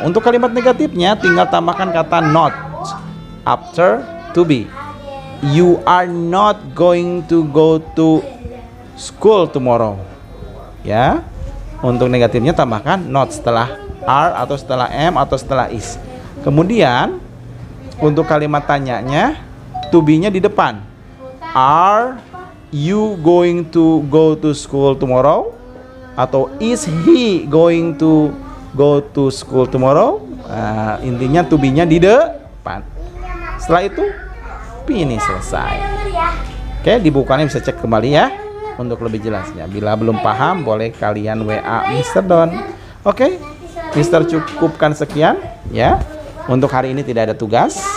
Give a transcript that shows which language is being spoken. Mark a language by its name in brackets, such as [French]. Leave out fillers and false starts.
[Indonesian] Untuk kalimat negatifnya tinggal tambahkan kata not after to be. [English] You are not going to go to school tomorrow. [Indonesian] Ya. Untuk negatifnya tambahkan not setelah are atau setelah am atau setelah is. Kemudian untuk kalimat tanyanya, to be-nya di depan. [English] Are you going to go to school tomorrow? [Indonesian] Atau [English] is he going to go to school tomorrow? [Indonesian] Intinya to be-nya di depan. Setelah itu ini selesai. Oke, di bukunya bisa cek kembali ya untuk lebih jelasnya. Bila belum paham, boleh kalian WA Mr. Don. Oke, Mr. cukupkan sekian ya. Untuk hari ini tidak ada tugas.